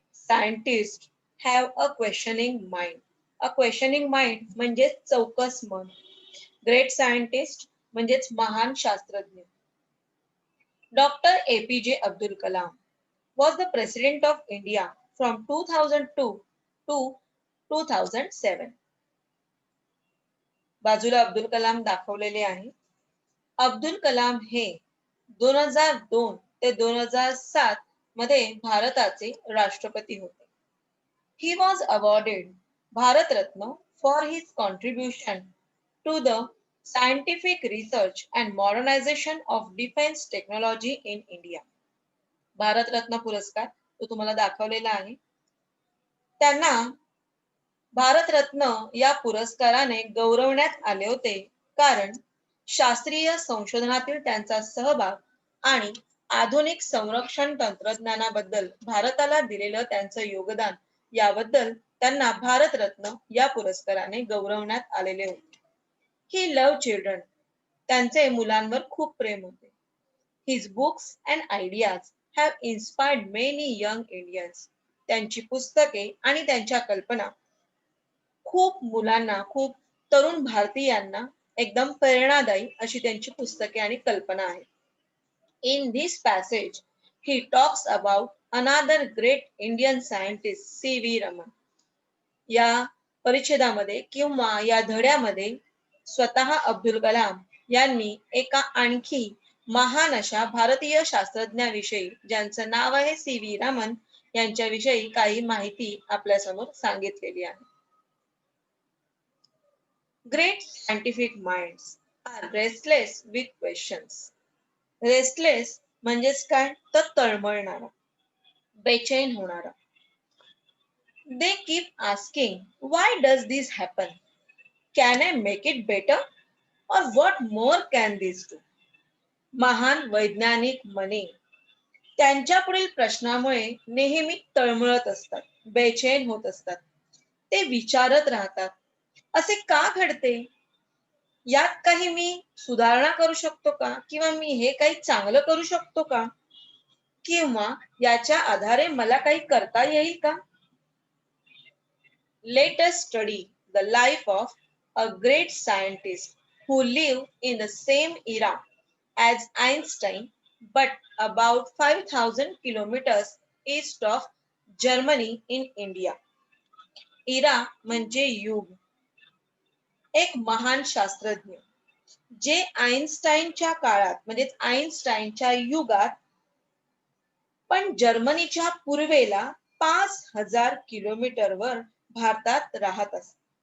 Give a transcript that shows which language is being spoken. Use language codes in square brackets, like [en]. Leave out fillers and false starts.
[en] scientists have a questioning mind. A questioning mind [mr] म्हणजेच चौकस मन. [en] Great scientist [mr] म्हणजेच महान शास्त्रज्ञ. [en] Dr. APJ Abdul Kalam was the President of India from 2002 to 2007. [mr] बाजूला अब्दुल कलाम दाखवलेले आहे. अब्दुल कलाम हे 2002 ते 2007 मध्ये भारताचे राष्ट्रपती होते. [en] He was awarded Bharat Ratna for his contribution to the scientific research and modernization of defense technology in India. [mr] Bharat Ratna पुरस्कार तो तुम्हाला दाखवलेला आहे. त्यांना भारत रत्न या पुरस्काराने गौरवण्यात आले होते कारण शास्त्रीय संशोधनातील त्यांचा सहभाग आणि आधुनिक संरक्षण तंत्रज्ञानाबद्दल भारताला दिलेलं त्यांचं योगदान याबद्दल त्यांना भारत रत्न या पुरस्काराने गौरवण्यात आलेले होते. [en] He loved children. [mr] त्यांचे मुलांवर खूप प्रेम होते. [en] His books and ideas have inspired many young Indians. [mr] त्यांची पुस्तके आणि त्यांच्या कल्पना खूप मुलांना, खूप तरुण भारतीयांना एकदम प्रेरणादायी अशी त्यांची पुस्तके आणि कल्पना आहेत. [en] In this passage, he talks about another great Indian scientist, C.V. Raman. [mr] या परिच्छेदामध्ये किंवा या धड्यामध्ये स्वतः अब्दुल कलाम यांनी एका आणखी महान अशा भारतीय शास्त्रज्ञाविषयी ज्यांचं नाव आहे C.V. रामन यांच्याविषयी काही माहिती आपल्यासमोर सांगितलेली आहे. [en] Great scientific minds are restless with questions. [mr] Restless म्हणजेच काय तर तळमळणारा, बेचैन होणारा. [en] They keep asking, why does this happen? Can I make it better? Or what more can this do? [mr] महान वैज्ञानिक मने त्यांच्या पुढील प्रश्नामुळे नेहमी तळमळत असतात, बेचैन होत असतात. ते विचारत राहतात, असे का घडते? यात काही मी सुधारणा करू शकतो का? किंवा मी हे काही चांगलं करू शकतो का? किंवा याच्या आधारे मला काही करता येईल का? [en] Let us study the life of a great scientist who lived in the same era as Einstein but about 5,000 kilometers east of Germany in India. [mr] इरा म्हणजे युग. एक महान शास्त्रज्ञ जे आइन्स्टाईनच्या काळात म्हणजे आइन्स्टाईनच्या युगात पण जर्मनीच्या पूर्वेला 5,000 किलोमीटरवर भारतात राहत असत.